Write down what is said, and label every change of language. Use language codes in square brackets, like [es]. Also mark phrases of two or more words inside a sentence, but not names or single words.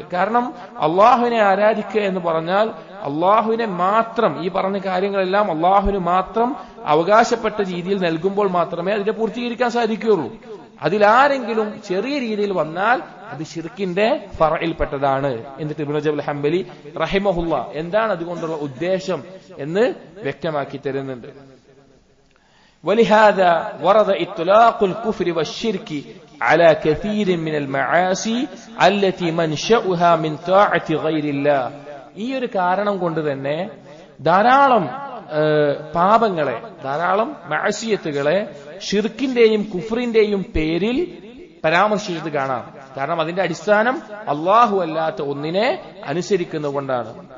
[ml] കാരണം അള്ളാഹുവിനെ ആരാധിക്കുക എന്ന് പറഞ്ഞാൽ അള്ളാഹുവിനെ മാത്രം, ഈ പറഞ്ഞ കാര്യങ്ങളെല്ലാം അള്ളാഹുവിന് മാത്രം അവകാശപ്പെട്ട രീതിയിൽ നൽകുമ്പോൾ മാത്രമേ അതിനെ പൂർത്തീകരിക്കാൻ സാധിക്കുകയുള്ളൂ. അതിലാരെങ്കിലും ചെറിയ രീതിയിൽ വന്നാൽ അത് ശിർക്കിന്റെ ഫർഇൽപ്പെട്ടതാണ്. എന്നിട്ട് ഇബ്നു റജബ് ഹംബലി റഹിമഹുല്ല എന്താണ് അതുകൊണ്ടുള്ള ഉദ്ദേശം എന്ന് വ്യക്തമാക്കി തരുന്നുണ്ട്. [ar] ولهذا ورد إطلاق الكفر والشرك على كثير من المعاصي التي منشأها من طاعة غير الله. [ml] ഈ ഒരു കാരണം കൊണ്ട് തന്നെ ധാരാളം പാപങ്ങളെ, ധാരാളം മഅസിയത്തുകളെ ഷിർക്കിന്റെയും കുഫറിന്റെയും പേരിൽ പരാമർശിച്ചത് കാണാം. കാരണം അതിന്റെ അടിസ്ഥാനം അള്ളാഹു അല്ലാത്ത ഒന്നിനെ അനുസരിക്കുന്നതുകൊണ്ടാണ്.